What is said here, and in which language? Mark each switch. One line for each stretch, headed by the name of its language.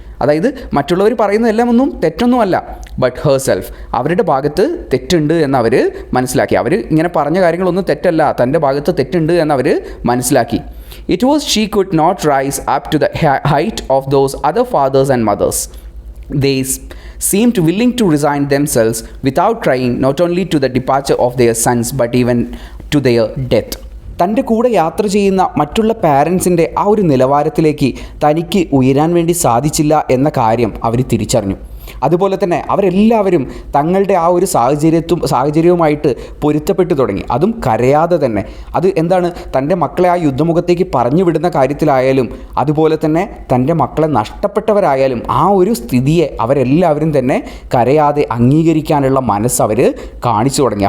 Malayalam: അതായത് മറ്റുള്ളവർ പറയുന്നതെല്ലാം ഒന്നും തെറ്റൊന്നുമല്ല,
English: but herself,
Malayalam: അവരുടെ ഭാഗത്ത് തെറ്റുണ്ട് എന്നവർ മനസ്സിലാക്കി. അവർ ഇങ്ങനെ പറഞ്ഞ കാര്യങ്ങളൊന്നും തെറ്റല്ല, തൻ്റെ ഭാഗത്ത് തെറ്റുണ്ട് എന്നവർ മനസ്സിലാക്കി.
English: It was she could not rise up to the height of those other fathers and mothers. They seemed willing to resign themselves without trying, not only to the departure of their sons but even to their death.
Malayalam: തൻ്റെ കൂടെ യാത്ര ചെയ്യുന്ന മറ്റുള്ള പാരൻസിൻ്റെ ആ ഒരു നിലവാരത്തിലേക്ക് തനിക്ക് ഉയരാൻ വേണ്ടി സാധിച്ചില്ല എന്ന കാര്യം അവർ തിരിച്ചറിഞ്ഞു. അതുപോലെ തന്നെ അവരെല്ലാവരും തങ്ങളുടെ ആ ഒരു സാഹചര്യവുമായിട്ട് പൊരുത്തപ്പെട്ടു തുടങ്ങി, അതും കരയാതെ തന്നെ. അത് എന്താണ്, തൻ്റെ മക്കളെ ആ യുദ്ധമുഖത്തേക്ക് പറഞ്ഞു വിടുന്ന കാര്യത്തിലായാലും അതുപോലെ തന്നെ തൻ്റെ മക്കളെ നഷ്ടപ്പെട്ടവരായാലും ആ ഒരു സ്ഥിതിയെ അവരെല്ലാവരും തന്നെ കരയാതെ അംഗീകരിക്കാനുള്ള മനസ്സ് അവർ കാണിച്ചു തുടങ്ങി.